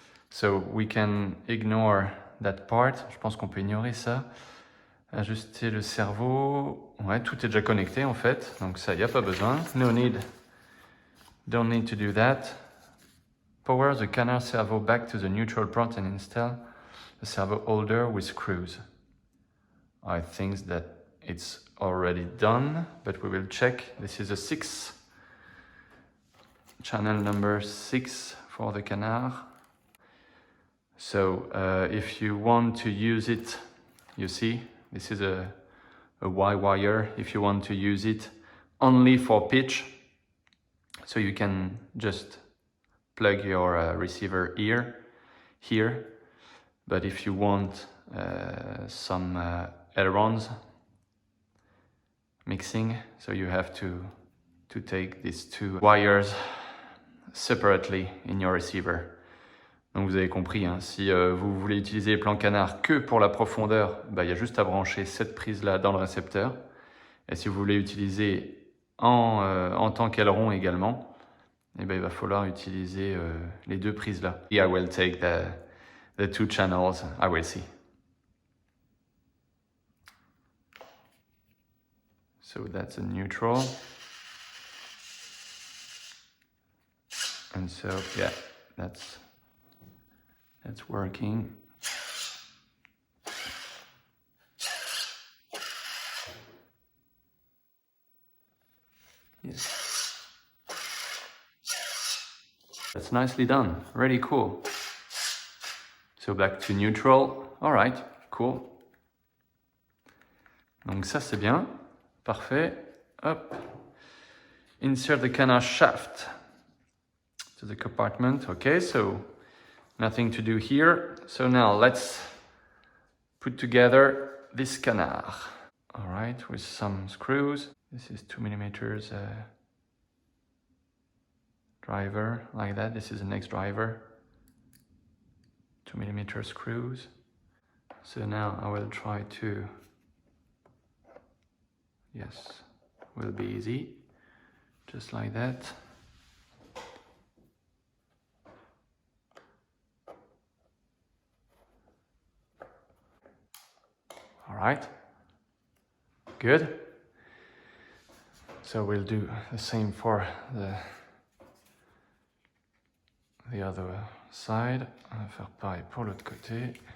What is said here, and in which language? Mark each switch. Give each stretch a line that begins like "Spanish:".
English: So we can ignore that part.
French: Je pense qu'on peut ignorer ça. Ajuster le cerveau. Ouais, tout est déjà connecté en fait. Donc ça, il n'y a pas besoin.
English: Don't need to do that. Power the canard servo back to the neutral port and install the servo holder with screws. I think that it's already done, but we will check. This is a 6. Channel number 6 for the canard. So if you want to use it, you see, this is a Y wire. If you want to use it only for pitch, so you can just plug your receiver here. But if you want some ailerons mixing, so you have to take these 2 wires separately in your receiver.
French: Donc vous avez compris, hein, si vous voulez utiliser les plans canards que pour la profondeur, il y a juste à brancher cette prise-là dans le récepteur. Et si vous voulez utiliser en tant qu'aileron également, il va falloir utiliser les 2 prises-là.
English: I will take the 2 channels, I will see. So that's a neutral. And so, yeah, that's working. Yes. That's nicely done, really cool. So back to neutral, all right, cool.
French: Donc ça c'est bien, parfait, hop.
English: Insert the canard shaft to the compartment, okay, so nothing to do here. So now let's put together this canard. All right, with some screws. This is 2mm driver, like that. This is the next driver. 2mm screws. So now I will try to, yes, will be easy, just like that. All right, good. So we'll do the same for the other side.
French: On va faire pareil pour l'autre côté.